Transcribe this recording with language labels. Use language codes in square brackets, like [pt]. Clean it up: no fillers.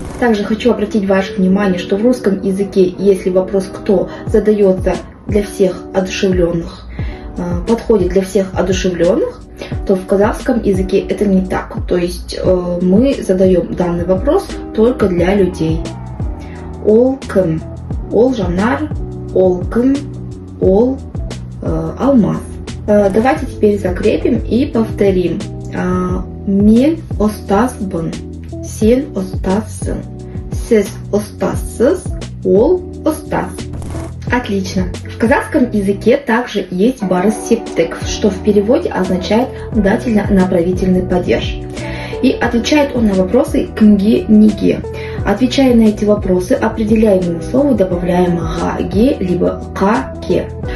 [ru] Также хочу обратить ваше внимание, что в русском языке, если вопрос «кто» задается для всех одушевленных, подходит для всех одушевленных, то в казахском языке это не так. То есть мы задаем данный вопрос только для людей. [kk] Ол кім, ол жанар, ол кім, ол алмаз. [ru] Давайте теперь закрепим и повторим. [kk] Мен ұстазбын, сен ұстазсың, сіз ұстазсыз, ол ұстаз. [ru] Отлично. В казахском языке также есть барыс септік, что в переводе означает дательно-направительный падеж. И отвечает он на вопросы кімге, неге. Отвечая на эти вопросы, определяемому слову добавляем га, ге, либо ка, ке.